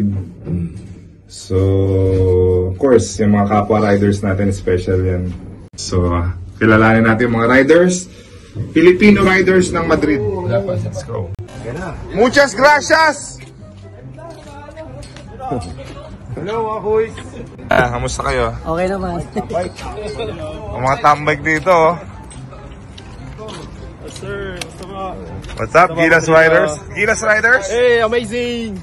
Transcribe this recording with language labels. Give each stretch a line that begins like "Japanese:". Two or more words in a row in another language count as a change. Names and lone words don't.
English: So, of course,
Filipino: yung mga kapwa riders natin, special yan. So, kilalanin natin yung mga riders.
English: Filipino riders ng Madrid. Let's go.
Spanish: Muchas gracias!
Filipino: Hello mga kuys! Kamusta kayo? Okay naman. Ang mga tambay dito, oh. Sir,
English: What's up, Gilas Riders? Gilas Riders? hey, amazing!